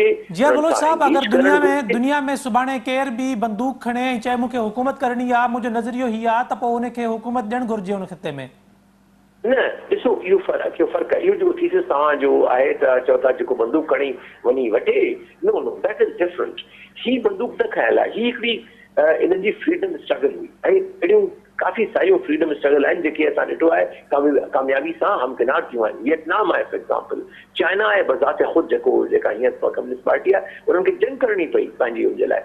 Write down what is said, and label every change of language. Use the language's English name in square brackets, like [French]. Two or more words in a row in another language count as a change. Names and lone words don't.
[Sindhi] जी बलोच साहब, अगरि दुनिया में सुभाणे केर बि बंदूक खणे ऐं चए मूंखे हुकूमत करणी आहे, मुंहिंजो नज़रियो हीअ आहे, त पोइ हुनखे हुकूमत ॾियणु घुरिजे उन ख़िते में? न, ॾिसो इहो फ़र्क़ु आहे। इहो जेको थीसिस तव्हांजो आहे त चओ था जेको बंदूक खणी वञी वठे, [English] No, that is different. [Sindhi] ही बंदूक न खयल आहे, ही हिकिड़ी इन्हनि जी [English] freedom struggle [Sindhi] हुई। ऐं अहिड़ियूं काफ़ी सारियूं [English] freedom struggle [Sindhi] आहिनि जेके असां ॾिठो आहे कामयाबी सां हमकिनार थियूं आहिनि। वियतनाम आहे [English] for example, [Sindhi] चाइना आहे बज़ात ख़ुदि जेका हींअर [English] Communist Party [Sindhi] आहे, उन्हनि खे जंग करणी पई पंहिंजी हुनजे लाइ।